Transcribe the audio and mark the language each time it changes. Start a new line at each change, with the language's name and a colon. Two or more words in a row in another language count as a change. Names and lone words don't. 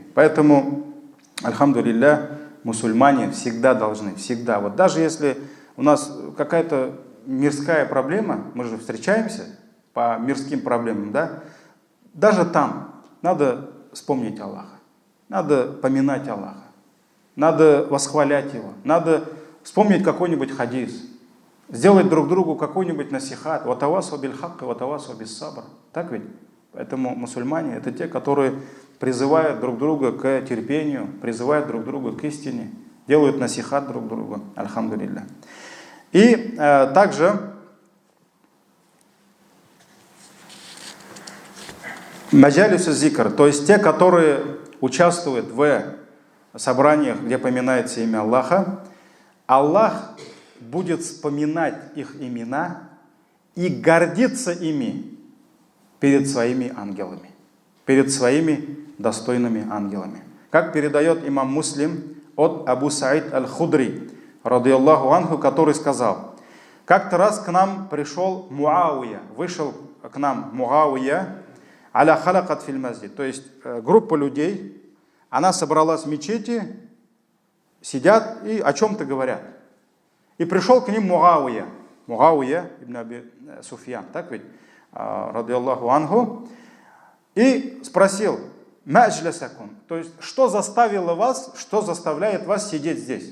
Russian: Поэтому, альхамдулилля, мусульмане всегда должны, всегда, вот даже если у нас какая-то мирская проблема, мы же встречаемся по мирским проблемам, да, даже там надо вспомнить Аллаха, надо поминать Аллаха, надо восхвалять Его, надо вспомнить какой-нибудь хадис, сделать друг другу какой-нибудь насихат,
Arabic: وتواصوا بالحق وتواصوا بالصبر.
Russian: Так ведь? Поэтому мусульмане — это те, которые призывают друг друга к терпению, призывают друг друга к истине, делают насихат друг другу. Альхамдулилля. И также
Arabic: مجالس ذكر,
Russian: то есть те, которые участвуют в собраниях, где поминается имя Аллаха, Аллах будет вспоминать их имена и гордиться ими перед своими ангелами, перед своими достойными ангелами. Как передает имам Муслим от Абу Саид аль-Худри,
Arabic: رضي الله عنه,
Russian: который сказал: как-то раз к нам пришел Муавия, вышел к нам Муавия,
Arabic: على حلقات في المسجد,
Russian: то есть группа людей, она собралась в мечети, сидят и о чем-то говорят. И пришел к ним Муавия ибн Аби Суфьян, так ведь,
Arabic: رضي الله عنه,
Russian: и спросил: ма'джлясакум, то есть что заставило вас, что заставляет вас сидеть здесь?